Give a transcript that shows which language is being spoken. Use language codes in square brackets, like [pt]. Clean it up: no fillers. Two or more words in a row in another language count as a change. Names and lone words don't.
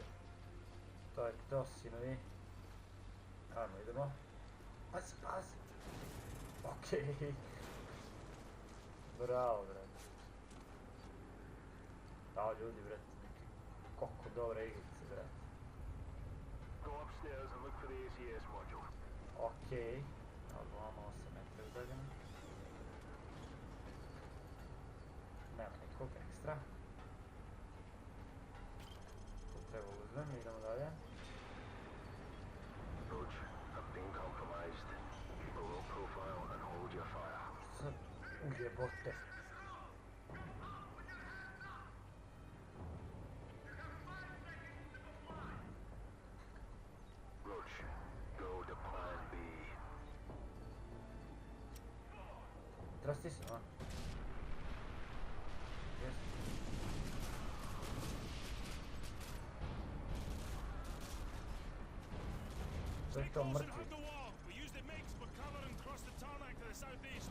[sr] To je to, sinovi. Ajmo, idemo. Pazi, pazi. Okej. Bravo, brate. Da, ljudi, brate, neki koliko dobre igrice, brate. [en] Go upstairs and look for the ACS module. [sr] Okej. Ali ovamo 8 metra udaljeno. Nema nikog ekstra. Tu treba uzmem, idemo dalje. [en] Roach, I've been compromised. Keep a low profile and hold your fire. [sr] Sad ujebote. [en] Roach, go to plan B. [sr] Teraz ti si, a? Jes. To je to mrtvi. [en] Hug the wall. We use the MiGs for cover and cross the tarmac to the southeast.